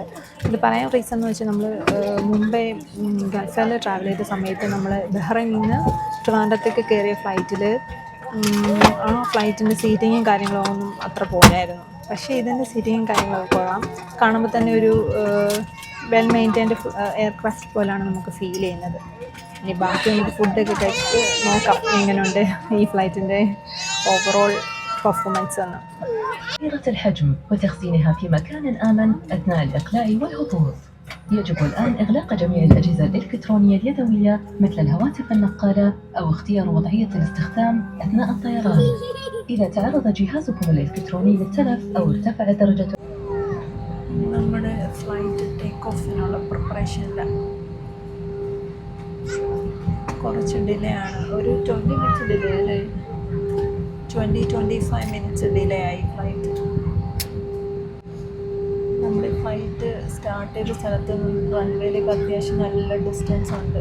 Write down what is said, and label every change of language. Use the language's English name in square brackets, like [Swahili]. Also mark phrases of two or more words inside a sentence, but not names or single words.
[Malayalam] ഇത് പറയാൻ റീസൺ എന്ന് വെച്ചാൽ നമ്മൾ മുമ്പേ ഗൾഫിൽ ട്രാവൽ ചെയ്ത സമയത്ത് നമ്മൾ ബഹ്റൈനിൽ നിന്ന് ട്രിവാൻഡ്രത്തേക്ക് കയറിയ ഫ്ലൈറ്റിൽ ആ ഫ്ലൈറ്റിൻ്റെ സീറ്റിങ്ങും കാര്യങ്ങളും ഒന്നും അത്ര പോരായിരുന്നു. പക്ഷേ ഇതിൻ്റെ സീറ്റിങ്ങും കാര്യങ്ങളൊക്കെ കൊള്ളാം. കാണുമ്പോൾ തന്നെ ഒരു [English] well maintained aircraft [Malayalam] പോലെയാണ് നമുക്ക് ഫീൽ ചെയ്യുന്നത്. ഇനി ബാക്കി നമുക്ക് ഫുഡൊക്കെ കഴിച്ച് നോക്കാം എങ്ങനെയുണ്ട് ഈ ഫ്ലൈറ്റിൻ്റെ [English] overall performance [Malayalam] എന്ന്. [Arabic] الحجم وتخزينها في مكان آمن أثناء الإقلاع والهبوط. يجب الآن إغلاق جميع الأجهزة الإلكترونية اليدوية مثل الهواتف النقالة أو اختيار وضعية الاستخدام أثناء الطيران. إذا تعرض جهازكم الإلكتروني للتلف أو ارتفع درجة [Malayalam] നമ്മുടെ ഫ്ലൈറ്റ് ടേക്ക് ഓഫിനുള്ള പ്രിപ്പറേഷനിൽ കുറച്ച് ഡിലേ ആണ്. ഒരു 20 minutes ഡിലേ അല്ലേ? 20-25 minutes ഡിലേ ആയി ഫ്ലൈറ്റ്. നമ്മുടെ ഫ്ലൈറ്റ് സ്റ്റാർട്ട് ചെയ്ത സ്ഥലത്ത് നിന്ന് റൺവേയിലേക്ക് അത്യാവശ്യം നല്ല ഡിസ്റ്റൻസ് ഉണ്ട്.